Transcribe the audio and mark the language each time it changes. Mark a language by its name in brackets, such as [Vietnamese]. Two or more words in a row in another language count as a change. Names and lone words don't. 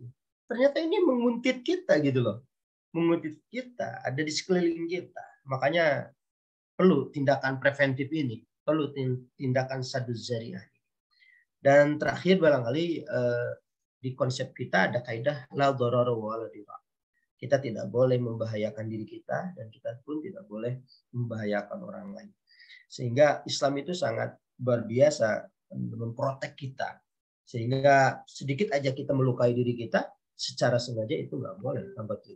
[Indonesian] Ternyata ini menguntit kita gitu loh. Menguntit kita, ada di sekeliling kita. Makanya perlu tindakan preventif ini, perlu tindakan [Arabic] سد الذريعة. [Indonesian] Dan terakhir barangkali di konsep kita ada kaidah [Arabic] لا ضرر ولا ضرار. [Indonesian] Kita tidak boleh membahayakan diri kita dan kita pun tidak boleh membahayakan orang lain. Sehingga Islam itu sangat luar biasa memprotek kita. Sehingga sedikit aja kita melukai diri kita secara sengaja itu nggak boleh tanpa tujuan.